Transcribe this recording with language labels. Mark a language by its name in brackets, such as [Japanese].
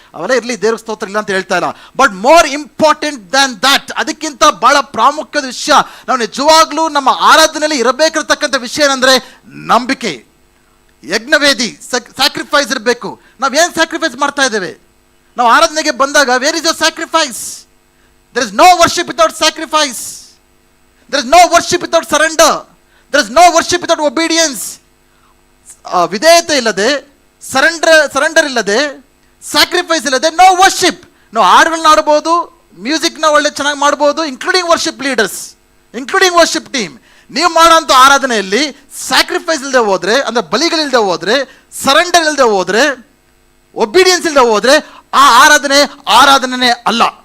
[Kannada] ಅವೆಲ್ಲ ಇರಲಿ, ದೇವ್ರ ಸ್ತೋತ್ರ ಇಲ್ಲ ಅಂತ ಹೇಳ್ತಾ ಇಲ್ಲ. [English] but more important than that, [Kannada] ಅದಕ್ಕಿಂತ ಭಾಳ ಪ್ರಾಮುಖ್ಯದ ವಿಷಯ, ನಾವು ನಿಜವಾಗ್ಲೂ ನಮ್ಮ ಆರಾಧನೆಯಲ್ಲಿ ಇರಬೇಕಿರತಕ್ಕಂಥ ವಿಷಯ ಏನಂದರೆ ನಂಬಿಕೆ, ಯಜ್ಞವೇದಿ, ಸ್ಯಾಕ್ರಿಫೈಸ್ ಇರಬೇಕು. ನಾವೇನು ಸ್ಯಾಕ್ರಿಫೈಸ್ ಮಾಡ್ತಾ ಇದ್ದೇವೆ? ನಾವು ಆರಾಧನೆಗೆ ಬಂದಾಗ [English] Where is your sacrifice? There is no worship without sacrifice. There is no worship without surrender. There is no worship without obedience. [Kannada] ವಿಧೇಯತೆ ಇಲ್ಲದೆ, ಸರೆಂಡರ್ ಇಲ್ಲದೆ, ಸ್ಯಾಕ್ರಿಫೈಸ್ ಇಲ್ಲದೆ [English] No worship. [Kannada] ನಾವು ಹಾಡುಗಳನ್ನ ಆಡ್ಬೋದು, ಮ್ಯೂಸಿಕ್ನ ಒಳ್ಳೆ ಚೆನ್ನಾಗಿ ಮಾಡ್ಬೋದು, [English] Including worship leaders, including worship team. [Kannada] ನೀವು ಮಾಡೋಂಥ ಆರಾಧನೆಯಲ್ಲಿ ಸ್ಯಾಕ್ರಿಫೈಸ್ ಇಲ್ಲದೆ ಹೋದರೆ, ಅಂದರೆ ಬಲಿಗಳಿಲ್ಲದೆ ಹೋದರೆ, ಸರೆಂಡರ್ ಇಲ್ಲದೆ ಹೋದರೆ, ಒಬಿಡಿಯನ್ಸ್ ಇಲ್ಲದೆ ಹೋದರೆ ಆ ಆರಾಧನೆ ಅಲ್ಲ.